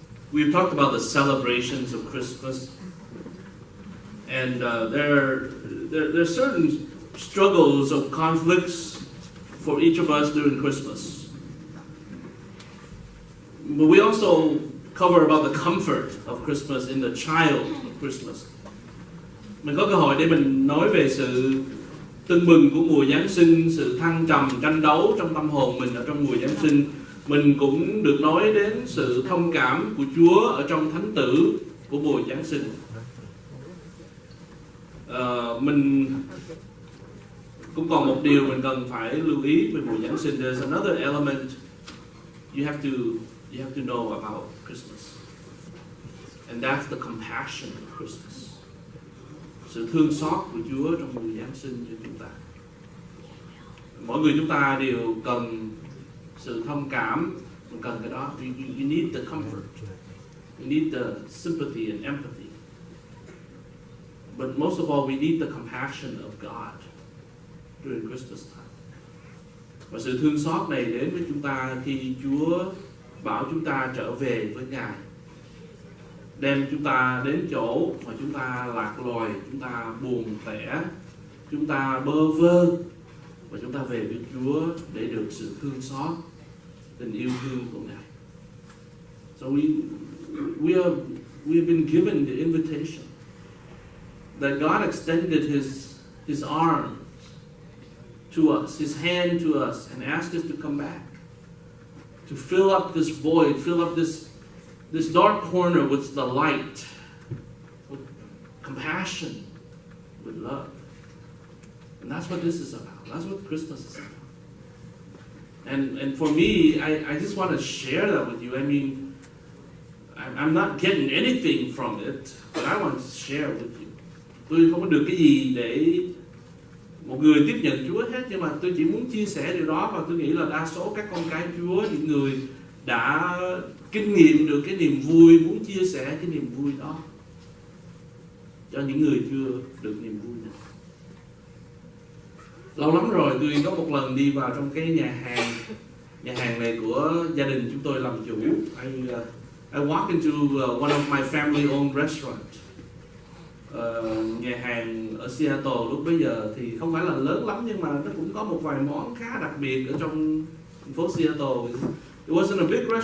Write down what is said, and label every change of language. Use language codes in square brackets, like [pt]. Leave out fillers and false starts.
[en] We've talked about the celebrations of Christmas, and there are certain struggles of conflicts for each of us during Christmas. But we also cover about the comfort of Christmas in the child of Christmas. [vi] Mình có cơ hội để mình nói về sự tưng bừng của mùa Giáng sinh, sự thăng trầm tranh đấu trong tâm hồn mình ở trong mùa Giáng sinh. Mình cũng được nói đến sự thông cảm của Chúa ở trong thánh tử của mùa Giáng sinh. Mình cũng còn một điều mình cần phải lưu ý về mùa Giáng sinh. [en] There's another element you have to know about Christmas, and that's the compassion of Christmas. [vi] sự thương xót của Chúa trong mùa Giáng sinh cho chúng ta. Mỗi người chúng ta đều cần sự thông cảm, mình cần cái đó. [en] We need the comfort, we need the sympathy and empathy. But most of all, we need the compassion of God during Christmas time. [vi] Và sự thương xót này đến với chúng ta khi Chúa bảo chúng ta trở về với Ngài, đem chúng ta đến chỗ mà chúng ta lạc loài, chúng ta buồn tẻ, chúng ta bơ vơ, và chúng ta về với Chúa để được sự thương xót, tình yêu thương của Ngài. [en] So we have been given the invitation that God extended His arms to us, His hand to us, and asked us to come back, to fill up this void, fill up this dark corner with the light, with compassion, with love. And that's what this is about. That's what Christmas is about. And for me, I just want to share that with you. I mean, I'm not getting anything from it, but I want to share with you. [vi] Tôi không có được cái gì để một người tiếp nhận Chúa hết, nhưng mà tôi chỉ muốn chia sẻ điều đó, và tôi nghĩ là đa số các con cái Chúa, những người đã kinh nghiệm được cái niềm vui, muốn chia sẻ cái niềm vui đó cho những người chưa được niềm vui này. Lâu lắm rồi tôi có một lần đi vào trong cái nhà hàng này của gia đình chúng tôi làm chủ. [en] I walked into one of my family-owned restaurants. [vi] Nhà hàng ở Seattle lúc bấy giờ thì không phải là lớn lắm, nhưng mà nó cũng có một vài món khá đặc biệt ở trong thành phố Seattle. [en] It wasn't a big restaurant.